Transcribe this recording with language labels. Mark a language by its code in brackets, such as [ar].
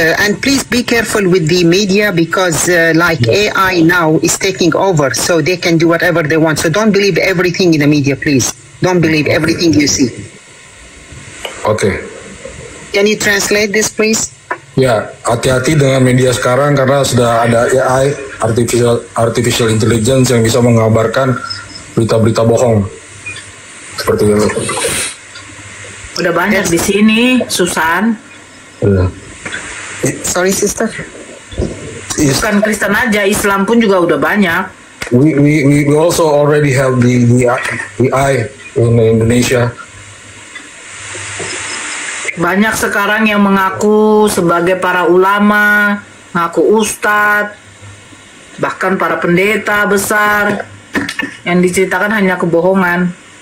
[en] And please be careful with the media because like AI now is taking over, so they can do whatever they want. So don't believe everything in the media, please. Don't believe everything you see. Okay. Can you translate this, please? [id] Ya, hati-hati dengan media sekarang karena sudah ada AI, artificial intelligence yang bisa mengabarkan berita-berita bohong. Seperti itu. Udah banyak di sini, Susan. [en] Sorry, sister. [id] Bukan Kristen aja, Islam pun juga udah banyak. [en] We also already have the AI in Indonesia. [id] Banyak sekarang yang mengaku sebagai para ulama, mengaku ustadz, bahkan para pendeta besar, yang diceritakan hanya kebohongan.